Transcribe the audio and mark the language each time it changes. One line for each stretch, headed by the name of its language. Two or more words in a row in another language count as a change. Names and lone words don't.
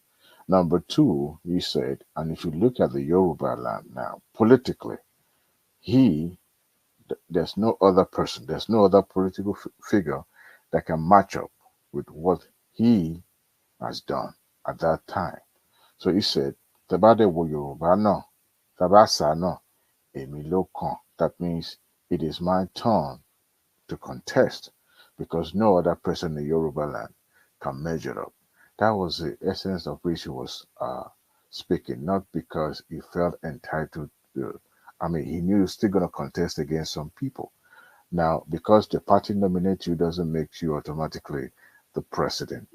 English: Number two, he said, and if you look at the Yoruba land now, politically, he there's no other person, there's no other political figure that can match up with what he has done at that time. So he said,
Yoruba: Tabade wo Yoruba no, Tabasa no, Emi lo kan.
English: That means it is my turn to contest because no other person in Yoruba land can measure up. That was the essence of which he was speaking, not because he felt entitled to. I mean, he knew he was still going to contest against some people. Now, because the party nominates you doesn't make you automatically the president.